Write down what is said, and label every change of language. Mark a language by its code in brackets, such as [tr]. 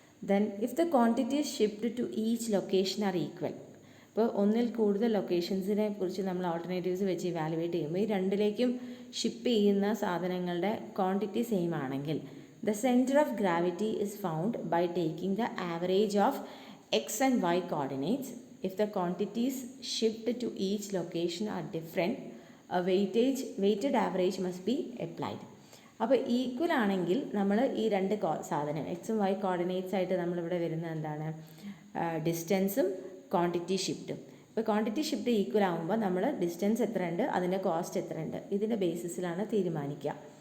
[en] then if the quantities shift to each location are equal, [ml] ഇപ്പോൾ ഒന്നിൽ കൂടുതൽ ലൊക്കേഷൻസിനെ കുറിച്ച് നമ്മൾ ഓൾട്ടർനേറ്റീവ്സ് വെച്ച് ഇവാലുവേറ്റ് ചെയ്യുമ്പോൾ ഈ രണ്ടിലേക്കും ഷിപ്പ് ചെയ്യുന്ന സാധനങ്ങളുടെ ക്വാണ്ടിറ്റി സെയിം ആണെങ്കിൽ [en] the center of gravity is found by taking the average of x and y coordinates. If the quantities shipped to each location are different, a weighted average must be applied. [ml] അപ്പോൾ equal ആണെങ്കിൽ നമ്മൾ ഈ രണ്ട് സാധനം എക്സും Y coordinates ആയിട്ട് നമ്മളിവിടെ വരുന്നത് എന്താണ്, ഡിസ്റ്റൻസും ക്വാണ്ടിറ്റി ഷിഫ്റ്റും. ഇപ്പോൾ ക്വാണ്ടിറ്റി ഷിഫ്റ്റ് ഈക്വൽ ആകുമ്പോൾ നമ്മൾ ഡിസ്റ്റൻസ് എത്ര ഉണ്ട്, അതിൻ്റെ കോസ്റ്റ് എത്ര ഉണ്ട്, ഇതിൻ്റെ ബേസിസിലാണ് തീരുമാനിക്കുക.